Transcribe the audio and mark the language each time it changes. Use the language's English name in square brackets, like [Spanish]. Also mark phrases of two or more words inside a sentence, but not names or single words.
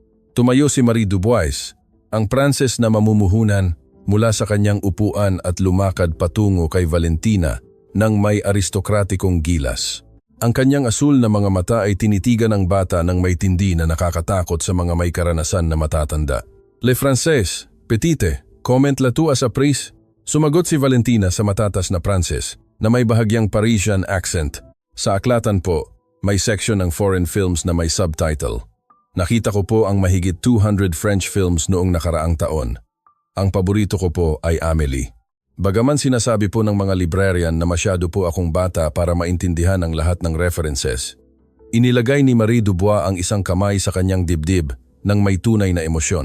[Filipino] Tumayo si Marie Dubois, ang Pranses na mamumuhunan, mula sa kanyang upuan at lumakad patungo kay Valentina ng may aristokratikong gilas. Ang kanyang asul na mga mata ay tinitigan ng bata ng may tindi na nakakatakot sa mga may karanasan na matatanda. [French] Le Français, petite, comment la tu as appris? [Filipino] Sumagot si Valentina sa matatas na Pranses na may bahagyang [English] Parisian accent. [Filipino] Sa aklatan po, may section ng [English] foreign films [Filipino] na may subtitle. Nakita ko po ang mahigit 200 [English] French films [Filipino] noong nakaraang taon. Ang paborito ko po ay Amélie. Bagaman sinasabi po ng mga librarian na masyado po akong bata para maintindihan ang lahat ng references, inilagay ni Marie Dubois ang isang kamay sa kanyang dibdib ng may tunay na emosyon.